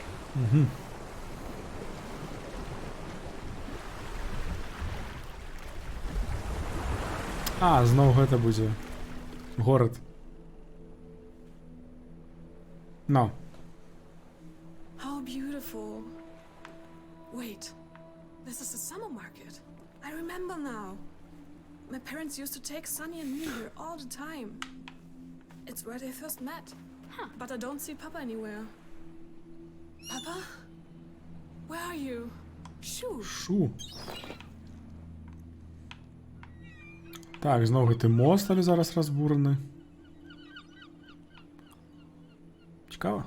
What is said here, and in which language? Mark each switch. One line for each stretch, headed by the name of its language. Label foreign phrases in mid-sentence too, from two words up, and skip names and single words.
Belarusian: Угу. А, зноў гэта будзе горад.
English: No. How beautiful. Wait, this is the summer market. I remember now. My parents used to take Sunny and me here all the time. It's where they first met. But I don't see Papa anywhere. Papa? Where are you? Shoo.
Belarusian: Шу. Так, зноў гэты мост, але зараз разбураны. Цікава.